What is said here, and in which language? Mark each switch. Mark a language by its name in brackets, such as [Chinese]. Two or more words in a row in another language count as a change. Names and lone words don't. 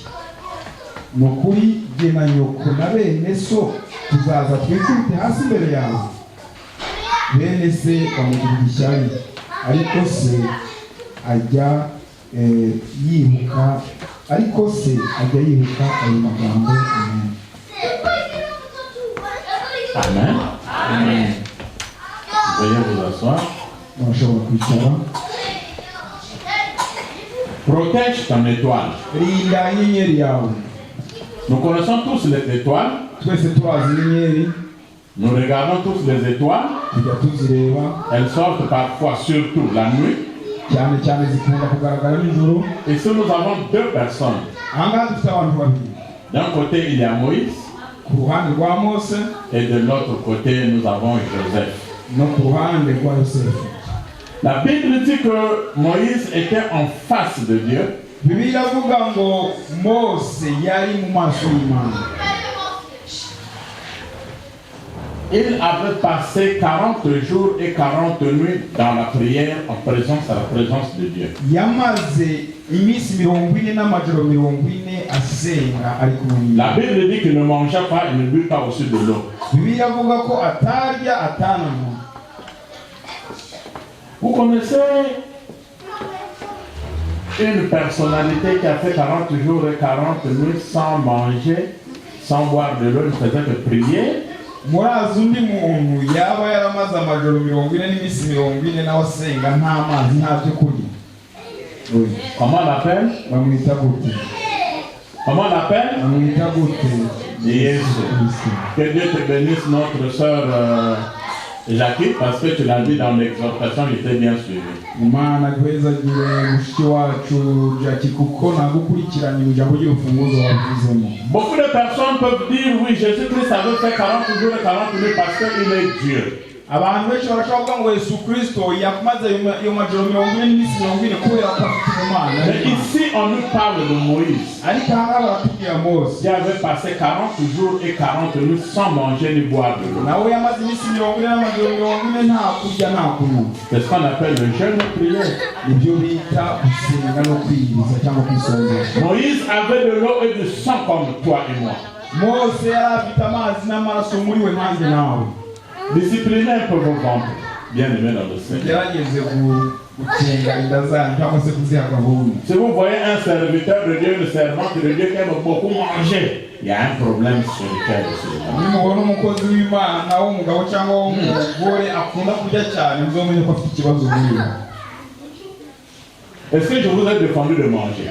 [Kinyarwanda] Nukuri jye na nyoko na bene so tuzaza twikubite hasi imbere yawe. Bene se bamugirira ishyari, ariko se ajya yibuka ayo magambo. [French] Amen. Amen. Veuillez vous asseoir. [Kinyarwanda] Murashobora kwicara. [French] Protège ton étoile. [Kinyarwanda] Rinda inyenyeri yawe. [French] Nous connaissons tous les étoiles. [Kinyarwanda] Twese turazi inyenyeri. [French] Nous regardons tous les étoiles. [Kinyarwanda] Tujya tuzireba. [French] Elles sortent parfois, surtout la nuit. [Kinyarwanda] Cyane cyane zikunda kugaragara nijoro. [French] Ici nous avons deux personnes. [Kinyarwanda] Ahangaha dufite abantu babiri. [French] D'un côté il y a Moïse. [Kinyarwanda] Ku ruhande rwa Mose. [French] Et de l'autre côté nous avons Joseph. [Kinyarwanda] No ku ruhande rwa Yosefu. [French] La Bible dit que Moïse était en face de Dieu. [Kinyarwanda] Bibiliya ivuga ngo Mose yari mu maso y'Imana. [French] Il avait passé 40 jours et 40 nuits dans la prière en présence à la présence de Dieu. [Kinyarwanda] Yamaze iminsi 40 n'amajoro 40 asenga ari kumwe n'Imana. [French] La Bible dit qu'il ne mangeait pas, il ne but pas au sud de l'eau. [Kinyarwanda] Bibiliya ivuga ko atarya atananywa. [French] Vous connaissez une personnalité qui a fait 40 jours et 40 nuits sans manger, sans boire de l'eau, ne faisait que prier. [Kinyarwanda] Murazi undi muntu yaba yaramaze amajoro 40 n'iminsi 40 nawe asenga nta mazi nta byo kurya. [French] Comment on l'appelle? [Kinyarwanda] Bamwita gute? [French] Comment on l'appelle? [Kinyarwanda] Bamwita gute? [French] Jésus. Que Dieu te bénisse, notre sœur Jackie, parce que tu l'as dit dans l'exhortation, il était bien suivi. [Kinyarwanda] Imana gwezagire mushiki wacu Jackie kuko nagukurikiranye mu jambo ry'urufunguzo wavuzemo. [French] Beaucoup de personnes peuvent dire oui, Jésus-Christ avait fait 40 jours et 40 nuits parce qu'il est Dieu. [Kinyarwanda] Abantu benshi barashobora kuvuga ngo Yesu Kristo yakumaze iyo majoro 40 n'iminsi 40 kubera ko afite Imana. [French] Mais ici on nous parle de Moïse. [Kinyarwanda] Ariko aha baratubwira Mose. [French] Qui avait passé 40 jours et 40 nuits sans manger ni boire de l'eau. [Kinyarwanda] Nawe yamaze iminsi 40 n'amajoro 40 nta kurya nta kunywa. [French] C'est ce qu'on appelle le jeûne et prière. [Kinyarwanda] Ibyo bita gusenga no kwiyiriza cyangwa kwisonzesha. [French] Moïse avait de l'eau et du sang comme toi et moi. [Kinyarwanda] Mose yari afite amazi n'amaraso muri we nanjye nawe. [French] Disciplinez un peu vos ventres, bien aimés dans le Seigneur. Si vous voyez un serviteur de Dieu, une servante de Dieu qui aime beaucoup manger, il y a un problème spirituel sur Est-ce que je vous ai défendu de manger?